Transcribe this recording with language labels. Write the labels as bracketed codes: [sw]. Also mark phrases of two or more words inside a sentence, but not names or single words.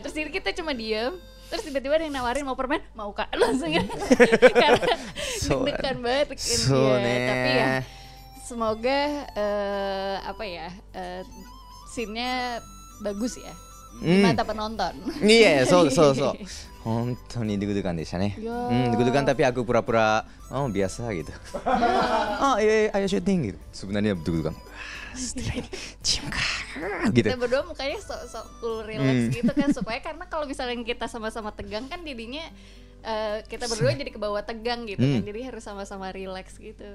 [id] Terus ini kita cuma diem. Terus tiba-tiba ada yang nawarin mau permen, mau Kak, langsung ya. Karena deg-degan banget tapi ya semoga scene-nya bagus ya. Di mata penonton. Iya, so. [ja] 本当にdeg-deganでしたね。 [id] deg-degan tapi aku pura-pura biasa gitu. Ayo syuting gitu. Sebenarnya deg-degan. Setelah ini cium kah gitu. Kita berdua mukanya sok [en] cool relax [id] gitu kan, supaya karena kalau misalnya kita sama-sama tegang kan jadinya kita berdua jadi kebawa tegang gitu kan, jadi harus sama-sama relax gitu.